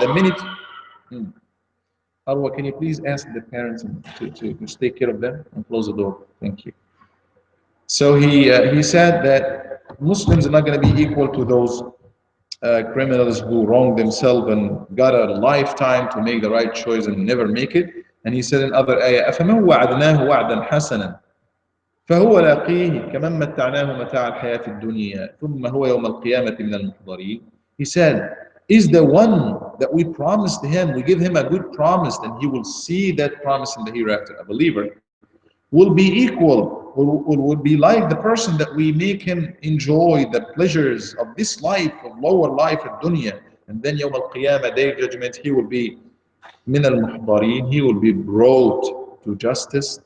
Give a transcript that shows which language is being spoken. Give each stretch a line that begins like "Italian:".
English: The minute, Arwa, can you please ask the parents to take care of them and close the door? Thank you. So he said that Muslims are not going to be equal to those criminals who wrong themselves and got a lifetime to make the right choice and never make it.
Arabic: And he said in other ayah, أَفَمَنْ وَعَدْنَاهُ وَعْدًا حَسَنًا فهو لاقيه كمن متعناه متاع الحياة الدنيا ثم هو يوم القيامة من المحضرين.
English: He said, is the one that we promised him, we give him a good promise, and he will see that promise in the hereafter. A believer will be equal would be like the person that we make him enjoy the pleasures of this life, of lower life of dunya, and then Yawm al-Qiyamah, Day of Judgment, he will be min al-muhdarin, he will be brought to justice.